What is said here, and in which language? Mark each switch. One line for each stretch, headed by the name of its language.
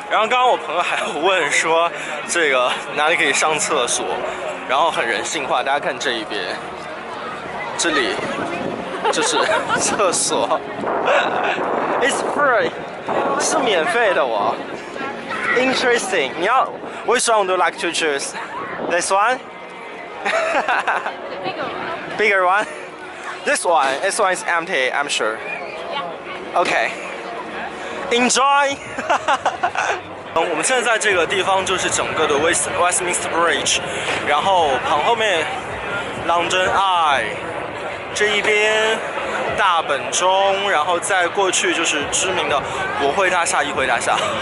Chinese: 然后刚刚我朋友还有问说这个哪里可以上厕所，然后很人性化，大家看这一边，这里就是厕所，
English: It's free，
Chinese: 是免费的哦。
English: Interesting，
Chinese: 你要
English: Which one would you like to choose? This one? Bigger one? This one is empty, I'm sure. Okay. Enjoy.
Chinese: 我们现在在这个地方就是整个的 Westminster Bridge， 然后旁后面 London Eye， 这一边大本钟，然后再过去就是知名的国会大厦、议会大厦。